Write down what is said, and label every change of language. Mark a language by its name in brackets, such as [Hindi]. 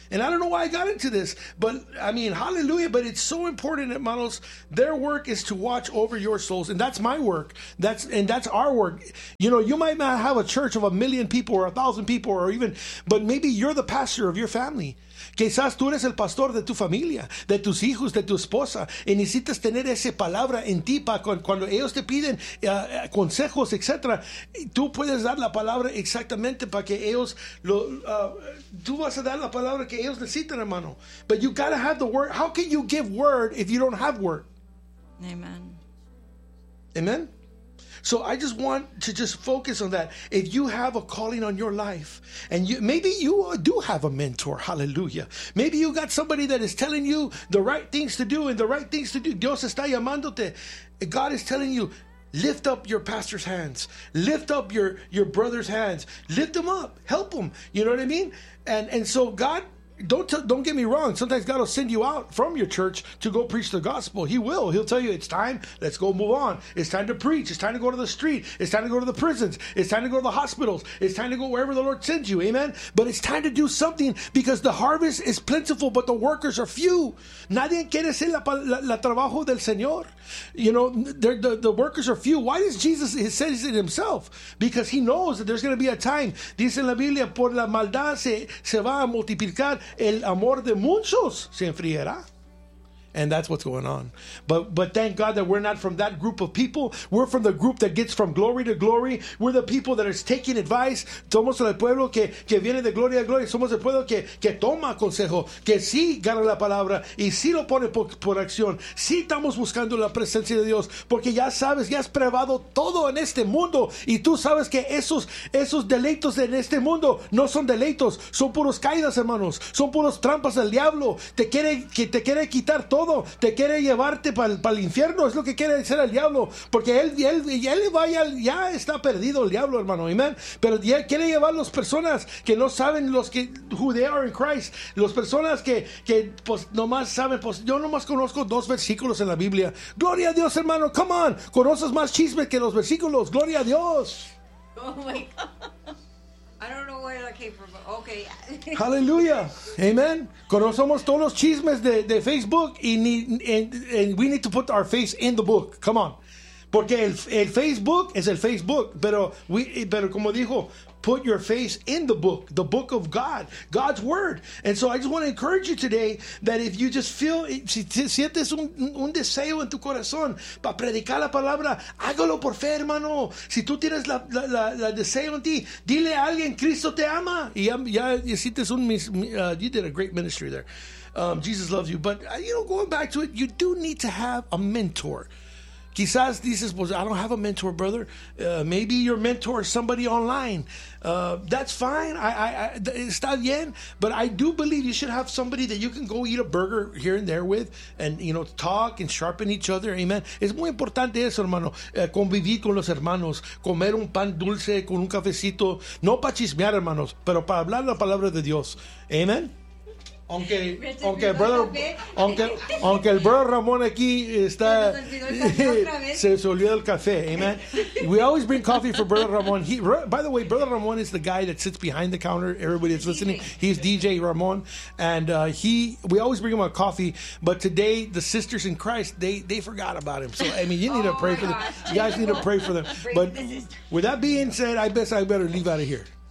[English] And I don't know why I got into this, but I mean, hallelujah. But it's so important that models, their work is to watch over your souls. And that's my work. That's our work. You know, you might not have a church of a million people or 1,000 people or even, but maybe you're the pastor of your family. [Spanish] Quizás tú eres el pastor de tu familia, de tus hijos, de tu esposa, y necesitas tener esa palabra en ti para cuando ellos te piden consejos, etc. Tú puedes dar la palabra exactamente para que ellos lo, tú vas a dar la palabra que ellos necesitan, hermano. [English] But you gotta have the word. How can you give word if you don't have word? Amen. Amen. So I just want to just focus on that. If you have a calling on your life, and you, maybe you do have a mentor, hallelujah. Maybe you got somebody that is telling you the right things to do and the right things to do. [Spanish] Dios está llamándote. [English] God is telling you, lift up your pastor's hands. Lift up your brother's hands. Lift them up. Help them. You know what I mean? And so God, don't get me wrong. Sometimes God will send you out from your church to go preach the gospel. He will. He'll tell you, it's time. Let's go move on. It's time to preach. It's time to go to the street. It's time to go to the prisons. It's time to go to the hospitals. It's time to go wherever the Lord sends you. Amen? But it's time to do something because the harvest is plentiful, but the workers are few. [Spanish] Nadie quiere hacer la trabajo del Señor. [English] You know, the workers are few. Why does Jesus say it himself? Because he knows that there's going to be a time. [Spanish] Dice la Biblia, por la maldad se va a multiplicar. El amor de muchos se enfriará. [English] And that's what's going on. But thank God that we're not from that group of people. We're from the group that gets from glory to glory. We're the people that is taking advice. [Spanish] Somos el pueblo que viene de gloria a gloria. Somos el pueblo que toma consejo. Que sí gana la palabra. Y sí lo pone por acción. Sí estamos buscando la presencia de Dios. Porque ya sabes, ya has probado todo en este mundo. Y tú sabes que esos deleitos en este mundo no son deleitos. Son puros caídas, hermanos. Son puros trampas del diablo. Te quiere quitar todo. Todo. Te quiere llevarte para el infierno, es lo que quiere decir el diablo, porque él vaya, ya está perdido el diablo, hermano, amén. Pero ya quiere llevar las personas que no saben los que [English] who they are in Christ, [Spanish] las personas que pues nomás saben, pues yo nomás conozco dos versículos en la Biblia. Gloria a Dios, hermano, [English] come on, [Spanish] conoces más chisme que los versículos, gloria a Dios. [English] Oh my God. I don't know where that came from, but okay. Hallelujah. Amen. [Spanish] Conocemos todos los chismes de Facebook [English] and we need to put our face in the book. Come on. [Spanish] Porque el Facebook es el Facebook, pero como dijo, [English] put your face in the book of God, God's word. And so I just want to encourage you today that if you just feel, [Spanish] si sientes un deseo en tu corazón para predicar la palabra, hágalo por fe, hermano. Si tú tienes la deseo en ti, dile a alguien, Cristo te ama. Y ya hiciste un, [English] you did a great ministry there. Jesus loves you. But, you know, going back to it, you do need to have a mentor. [Spanish] Quizás dices, [English] well, I don't have a mentor, brother. Maybe your mentor is somebody online. That's fine. I [Spanish] está bien. [English] But I do believe you should have somebody that you can go eat a burger here and there with and, you know, talk and sharpen each other. [Spanish] Amen. Es muy importante eso, hermano. Convivir con los hermanos. Comer un pan dulce con un cafecito. No para chismear, hermanos, pero para hablar la palabra de Dios. Amen. Aunque el brother Ramón aquí está, se olvidó el café, amen. [English] We always bring coffee for brother Ramón. By the way, brother Ramón is the guy that sits behind the counter. Everybody is listening. He's DJ Ramón. And we always bring him a coffee. But today, the sisters in Christ, they forgot about him. So, I mean, you need to pray for them. You guys need to pray for them. But with that being said, I guess I better leave out of here.